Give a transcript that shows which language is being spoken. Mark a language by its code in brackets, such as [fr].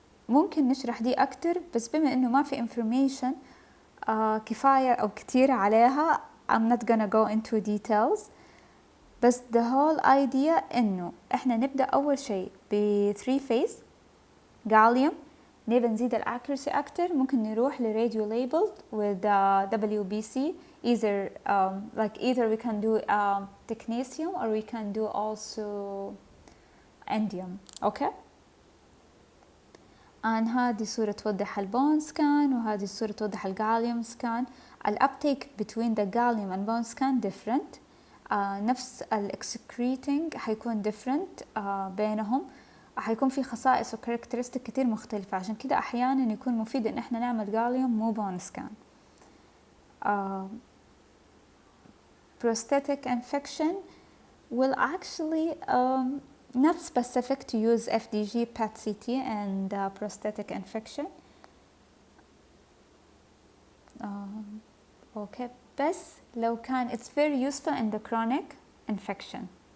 [ar] ممكن نشرح دي أكتر، بس بما إنه ما في information كفاية أو كتير عليها [en] I'm not gonna go into details. [ar] بس [en] the whole idea [ar] إنه إحنا نبدأ أول شيء ب 3 phase gallium، نبي نزيد الأكيرسي أكتر، ممكن نروح ل [en] radio labeled with WBC. Either we can do technetium or we can do also indium. okay. [ar] هذه صورة توضح البون سكان، وهذه الصورة توضح الجاليوم سكان. [en] الابتيك between the gallium and bone scan different. [ar] نفس الاكسكريتنج حيكون [en] different [ar] بينهم، حيكون في خصائص وكاركترستيك كتير مختلفة، عشان كده أحيانا يكون مفيد إن إحنا نعمل جاليوم مو بون سكان. [en] Prosthetic infection will actually not specific to use FDG, PET-CT and prosthetic infection. okay. [ar] بس لو كان [en] it's very useful in the chronic infection.